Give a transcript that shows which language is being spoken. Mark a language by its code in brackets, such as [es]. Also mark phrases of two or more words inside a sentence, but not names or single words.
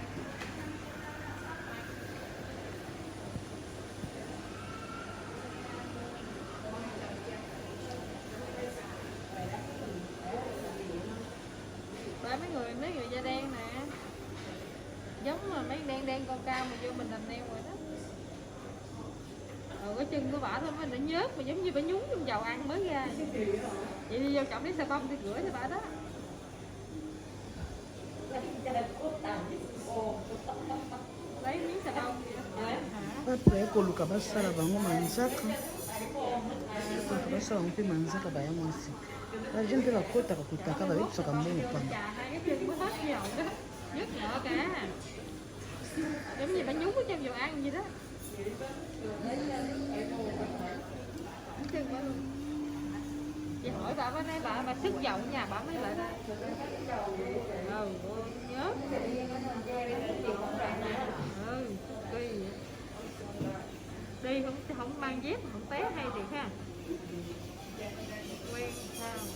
[vi] mấy người da đen nè giống là mấy đen con cao mà vô mình làm neo rồi đó cái chân của bả thôi nó nhớt mà giống như bả nhúng trong dầu ăn mới ra vậy đi vô trọng lấy xà bông đi rửa cho bả đó lấy miếng xà bông [ln] bape koluka basala bango manzaka basala bango mpe manzaka baya mwasi baje mpe bakotaka kotaka babebisaka mbongo pamba [vi] nhớt nhợ cả giống như bả nhúng ở trong dầu ăn vậy đó chị hỏi bà nói bà sức dầu nhà bà mới lại ra nhớ kỳ đi không mang dép không té hay thiệt ha quen sao